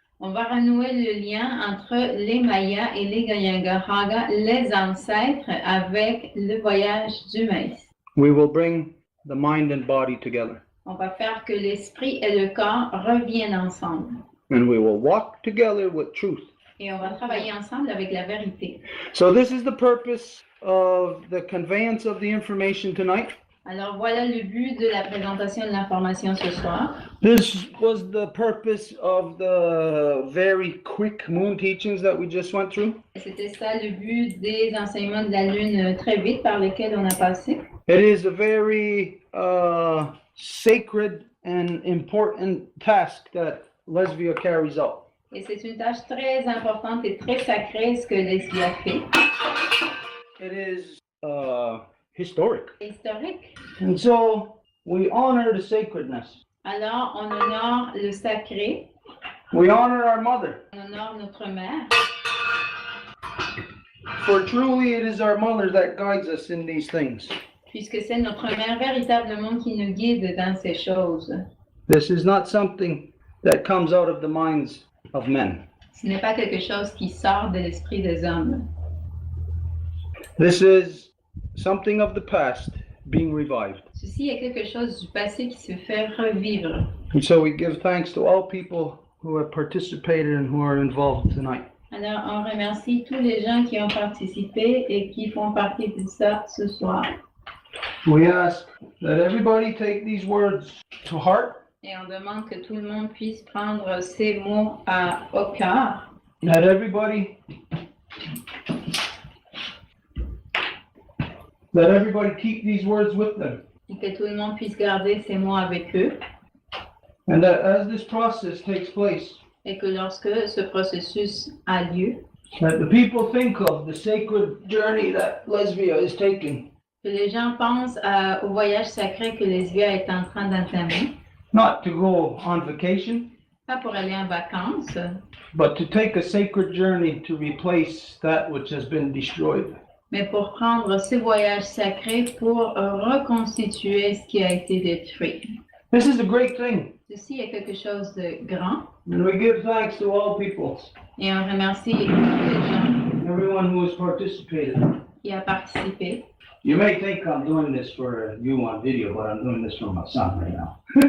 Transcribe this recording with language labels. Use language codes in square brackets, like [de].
[fr] On va renouer le lien entre les Mayas et les Ganyangahaga, les ancêtres, avec le voyage du maïs. [en] We will bring the mind and body together, [fr] On va faire que l'esprit et le corps reviennent ensemble. [en] and we will walk together with truth. [fr] Et on va travailler ensemble avec la vérité. [en] So this is the purpose of the conveyance of the information tonight. [fr] Alors voilà le but de la présentation de l'information ce soir. [en] This was the purpose of the very quick moon teachings that we just went through. [fr] C'était ça le but des enseignements de la Lune très vite par lesquels on a passé. [en] It is a very sacred and important task that Lesbia carries out. [fr] Et c'est une tâche très importante et très sacrée ce que Lesbia fait. [en] It is historic. [fr] Historique. [en] And so we honor the sacredness. [fr] Alors on honore le sacré, [en] We honor our mother. [fr] on honore notre mère. [en] For truly it is our mother that guides us in these things. [fr] Puisque c'est notre mère véritablement qui nous guide dans ces choses. [en] This is not something that comes out of the minds of men. [fr] Ce n'est pas quelque chose qui sort de l'esprit des hommes. [en] This is something of the past being revived. [fr] Ceci est quelque chose du passé qui se fait revivre. [en] And so we give thanks to all people who have participated and who are involved tonight. [fr] Alors on remercie tous les gens qui ont participé et qui font partie de ça ce soir. [en] We ask that everybody take these words to heart, [fr] Et on demande que tout le monde puisse prendre ces mots au cœur. [en] that everybody keep these words with them. [fr] et que tout le monde puisse garder ces mots avec eux. [en] And that as this process takes place, [fr] Et que lorsque ce processus a lieu, [en] that the people think of the sacred journey that Lesbia is taking, [fr] que les gens pensent au voyage sacré que Lesbia est en train d'entamer, [en] not to go on vacation, [fr] pas pour aller en vacances, [en] but to take a sacred journey to replace that which has been destroyed. [fr] mais pour prendre ce voyage sacré pour reconstituer ce qui a été détruit. [en] This is a great thing, [fr] Ceci est quelque chose de grand [en] and we give thanks to all people, [fr] et on remercie tous les gens [en] everyone who has participated. [fr] qui ont participé. [en] You may think I'm doing this for you on video, but I'm doing this for my son right now.